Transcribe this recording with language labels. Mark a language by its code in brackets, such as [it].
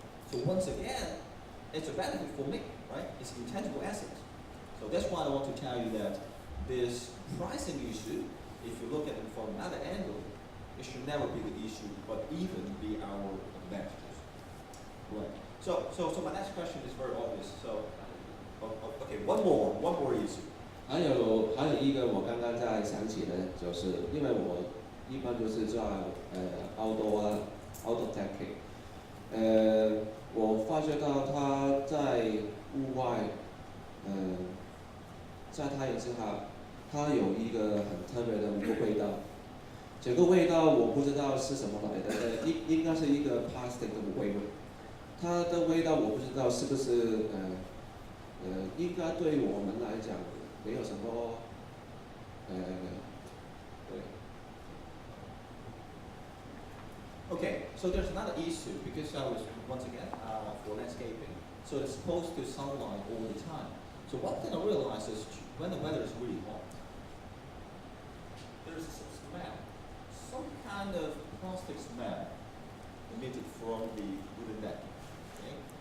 [en] So once again, it's a benefit for me, right? It's an intangible asset. So that's why I want to tell you that this pricing issue, if you look at it from another angle, it should never be the issue, but even be our advantages. Right. So my next question is very obvious. So, okay, one more issue. [zh] 还有一个我刚刚在想起的，就是因为我一般都是做 [en] outdoor decking， [zh] 我发觉到它在户外，在太阳之下，它有一个很特别的一个味道。这个味道我不知道是什么来的，应该是一个 plastic 的味道。它的味道我不知道是不是应该对我们来讲没有什么对。 [en] Okay, so there's another issue because I was once again for landscaping, so it's exposed to sunlight all the time. So one thing I realized is when the weather is really hot, there's a smell, some kind of plastic smell emitted from the wooden deck. Okay?